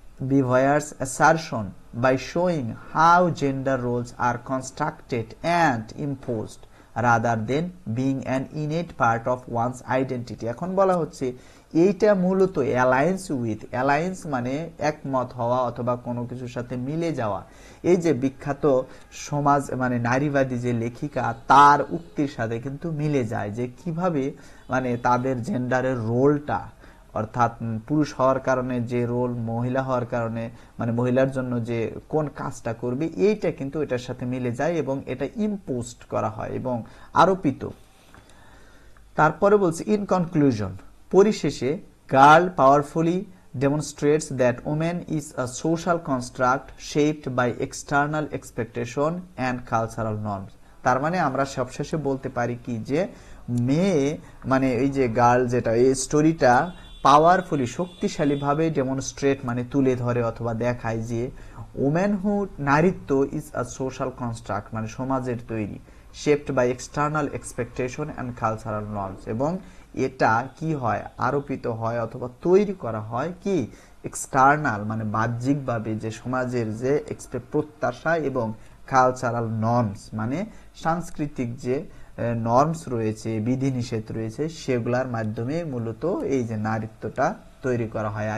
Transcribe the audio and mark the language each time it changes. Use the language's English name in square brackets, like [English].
[English] Beauvair's assertion by showing how gender roles are constructed and imposed rather than being an innate part of one's identity. [Bangla] এখন বলা হচ্ছে এইটা মূলত alliance মানে একমত হওয়া অথবা কোনো কিছুর সাথে মিলে যাওয়া। এই যে বিখ্যাত সমাজ মানে নারীবাদী যে লেখিকা, তার উক্তির সাথে কিন্তু মিলে যায় যে কিভাবে মানে তাদের জেন্ডারের রোলটা, অর্থাৎ পুরুষ হওয়ার কারণে যে রোল, মহিলা হওয়ার কারণে মানে মহিলার জন্য যে কোন কাজটা করবে, এইটা কিন্তু এটার সাথে মিলে যায় এবং এটা ইম্পোজড করা হয় এবং আরোপিত। তারপরে বলছে [English] In conclusion, পরিশেষে girl powerfully demonstrates that woman is a social construct shaped by external expectation and cultural norms. [Bangla] তার মানে আমরা সবশেষে বলতে পারি কি যে মেয়ে মানে এই যে গার্ল যেটা, এই স্টোরিটা পাওয়ারফুলি শক্তিশালীভাবে ডেমনস্ট্রেট মানে তুলে ধরে অথবা দেখায় যে ওম্যানহুড নারীত্ব [English] is a social construct [Bangla] মানে সমাজের তৈরি, [English] shaped by external expectation and cultural norms, [Bangla] এবং এটা কি হয় আরোপিত হয় অথবা তৈরি করা হয় কি এক্সটার্নাল মানে বাহ্যিকভাবে যে সমাজের যে প্রত্যাশা এবং কালচারাল নর্মস মানে সাংস্কৃতিক যে নর্মস রয়েছে, বিধিনিষেধ রয়েছে, সেগুলোর মাধ্যমে মূলত এই যে নারীত্বটা তৈরি করা হয়।